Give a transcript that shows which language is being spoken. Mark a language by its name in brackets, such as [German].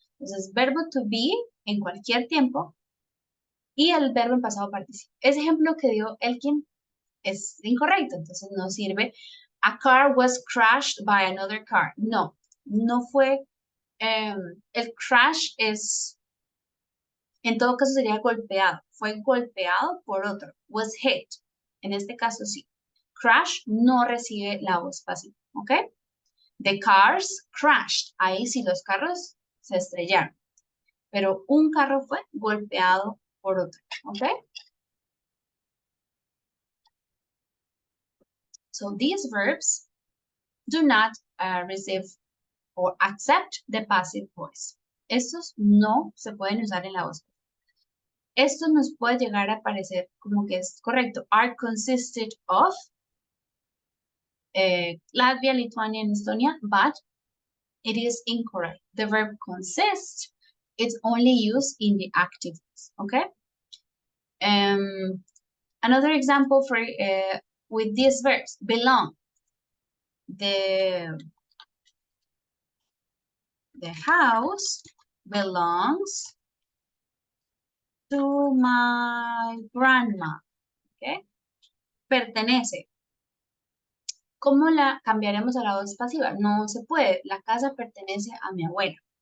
[Spanish] Entonces, verbo to be en cualquier tiempo y el verbo en pasado participio. Ese ejemplo que dio Elkin es incorrecto, entonces no sirve. [English] A car was crashed by another car. [Spanish] No, no fue. El crash es, en todo caso sería golpeado. Fue golpeado por otro. [English] Was hit. [Spanish] En este caso sí. Crash no recibe la voz pasiva, ¿ok? [English] The cars crashed. [Spanish] Ahí sí los carros se estrellaron. Pero un carro fue golpeado por otro, ¿ok? [English] So these verbs do not receive or accept the passive voice. [Spanish] Estos no se pueden usar en la voz. Esto nos puede llegar a parecer como que es correcto. [English] Are consisted of Latvia, Lithuania, and Estonia, but it is incorrect. The verb consist is only used in the active voice, okay? Another example for with these verbs, belong. The house belongs to my grandma, okay? [Spanish] Pertenece. ¿Cómo la cambiaremos a la voz pasiva? No se puede. La casa pertenece a mi abuela.